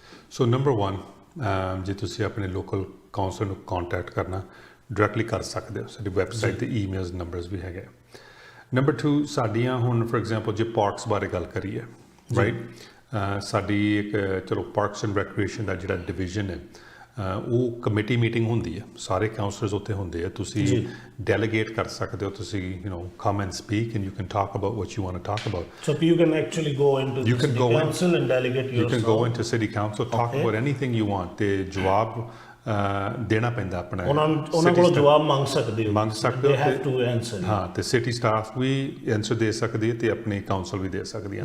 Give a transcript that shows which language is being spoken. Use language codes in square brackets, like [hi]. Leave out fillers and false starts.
[pa] So number one, ਜੇ ਤੁਸੀਂ ਆਪਣੇ ਲੋਕਲ ਕਾਉਂਸਲ ਨੂੰ ਕੰਟੈਕਟ ਕਰਨਾ ਡਾਇਰੈਕਟਲੀ ਕਰ ਸਕਦੇ ਹੋ ਸਾਡੀ ਵੈਬਸਾਈਟ ਤੇ ਈਮੇਲਸ ਨੰਬਰਸ ਵੀ ਹੈਗੇ ਨੰਬਰ 2 ਸਾਡੀਆਂ ਹੁਣ ਫॉर ਐਗਜ਼ਾਮਪਲ ਜੇ ਪਾਰਕਸ ਬਾਰੇ ਗੱਲ ਕਰੀਏ ਰਾਈਟ ਸਾਡੀ ਇੱਕ ਚਲੋ ਪਾਰਕਸ ਐਂਡ ਰੈਕ੍ਰੀਏਸ਼ਨ ਦਾ ਜਿਹੜਾ ਡਿਵੀਜ਼ਨ ਹੈ ਉਹ ਕਮੇਟੀ ਮੀਟਿੰਗ ਹੁੰਦੀ ਹੈ ਸਾਰੇ ਕਾਉਂਸਲਰਸ ਉੱਥੇ ਹੁੰਦੇ ਆ ਤੁਸੀਂ ਡੈਲੀਗੇਟ ਕਰ ਸਕਦੇ ਹੋ ਤੁਸੀਂ [en] come and speak and you can talk about [pa] what you want to talk about [en] so you can actually go into the city council and delegate yourself you can go into city council talk about anything you want [pa] ਤੇ ਜਵਾਬ ਦੇਣਾ ਪੈਂਦਾ ਆਪਣਾ ਉਹਨਾਂ ਕੋਲ ਜਵਾਬ ਮੰਗ ਸਕਦੇ ਹੋ [en] they have to answer [pa] ਹਾਂ ਤੇ ਸਿਟੀ ਸਟਾਫ ਵੀ ਆਨਸਰ ਦੇ ਸਕਦੀ ਹੈ ਤੇ ਆਪਣੀ ਕਾਉਂਸਲ ਵੀ ਦੇ ਸਕਦੀ ਹੈ